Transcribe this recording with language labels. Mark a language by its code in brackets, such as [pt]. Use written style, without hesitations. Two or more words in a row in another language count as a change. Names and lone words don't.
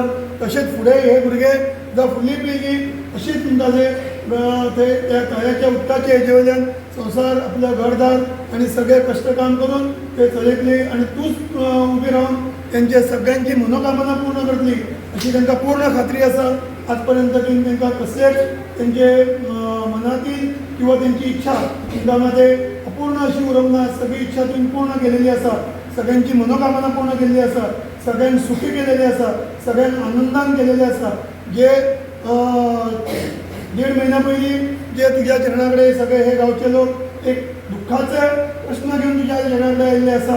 [kok] तशेंच फुडें हे भुरगे जावं फुडली पिळगी अशीच म्हणटा थंय त्या तळ्याच्या उदकाचे हेजे वयल्यान संसार आपलं घरदार आणि सगळे कष्टकाम करून ते चलयतली आणि तूच उबी रावन त्यांचे सगळ्यांची मनोकामना पूर्ण करतली अशी तांकां पूर्ण खात्री आसा. आज पर्यंत तांकां कसलेच त्यांचे मनातील किंवा त्यांची इच्छा तुमच्यामध्ये अपूर्ण अशी उरूंक ना. सगळी इच्छा तुम्ही पूर्ण केलेली आसा. सगळ्यांची मनोकामना पूर्ण केलेली आसा. सगळ्यांनी सुखी केलेली आसा. सगळ्यांनी आनंदान केलेले आसा. जे 1.5 महिना पयलीं जे तुझ्या चरणाकडे सगळे हे गावचे लोक एक दुःखाचे प्रश्न घेऊन तुझ्या चरणाकडे आयिल्ले आसा.